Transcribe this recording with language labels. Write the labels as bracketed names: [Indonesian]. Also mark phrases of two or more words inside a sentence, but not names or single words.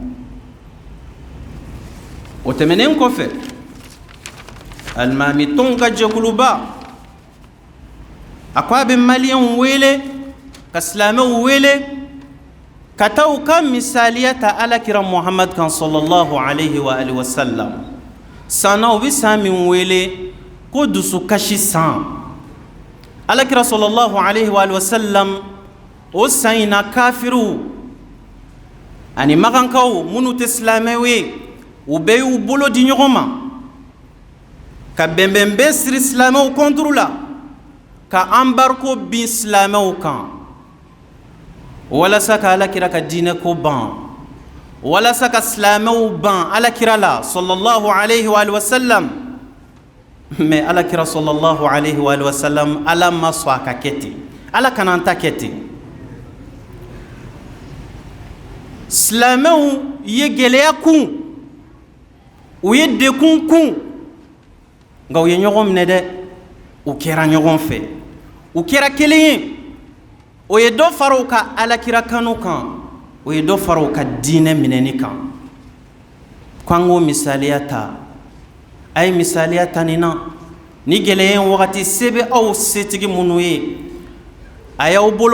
[Bambara] o tɛmɛnen kɔfɛ alimami tɔnw ka jɛkuluba a ko a bɛ maliyɛnw wele ka silamɛw wele ka taa u ka misaliya ta alakira Muhammad kan [Arabic] صلى الله عليه وعلى آله وسلم [Bambara] san na u bɛ san min wele ko dusukasi san alakira [Arabic] صلى الله عليه وعلى آله وسلم [Bambara] o san in na kafiriw ani magankaw minnu tɛ silamɛw ye u bɛɛ y'u bolo di ɲɔgɔn ma ka bɛnbɛnbɛn siri silamɛw kɔnturu la ka embargo bin silamɛw kan walasa ka alakira ka diinɛ ko ban walasa ka silamɛw ban alakira la [Arabic] صلى الله عليه وعلى آله وسلم [Bambara] mais alakira [Arabic] صلى الله عليه وعلى آله وسلم [Bambara] Ala ma sɔn a ka kɛ ten Ala kana an ta kɛ ten silamɛw ye gɛlɛya kun u ye dekun kun nka u ye ɲɔgɔn minɛ dɛ u kɛra ɲɔgɔn fɛ u kɛra kelen ye o ye dɔ fara u ka alakira kanu kan o ye dɔ fara o ka diinɛ minɛni kan ko an k'o misaliya ta a ye misaliya ta nin na ni gɛlɛya in wagati se bɛ aw setigi minnu ye a y'aw bolo